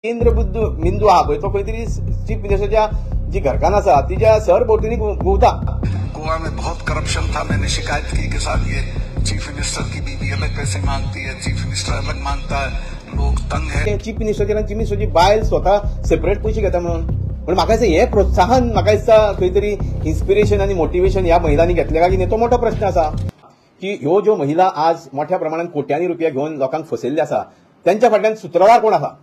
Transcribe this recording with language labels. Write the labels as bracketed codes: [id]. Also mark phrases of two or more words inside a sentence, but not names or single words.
[kok] केंद्र बिंदू हा पळय तो खंय तरी चीफ मिनिस्टरच्या जी घरकान आसा तिच्या सर भोंवतणी घुंवता। [hi] गोवा में बहुत करप्शन था, मैंने शिकायत की कि साहब ये [en] chief minister [hi] की बीवी अलग पैसे मांगती है, [en] chief minister [hi] अलग मांगता है, लोग तंग है। [kok] चीफ मिनिस्टरची आनी चीफ मिनिस्टरची बायल स्वतः सेपरेट पैसे घेता म्हणून म्हाका दिसता हे प्रोत्साहन म्हाका दिसता खंय तरी इन्स्पिरेशन आनी मोटिवेशन ह्या महिलांनी घेतले काय की तो मोठो प्रश्न आसा की ह्यो ज्यो महिला आज मोठ्या प्रमाणात कोट्यांनी रुपया घेऊन लोकांक फसयल्ले आसा त्यांच्या फाटल्यान सूत्रधार कोण आसा।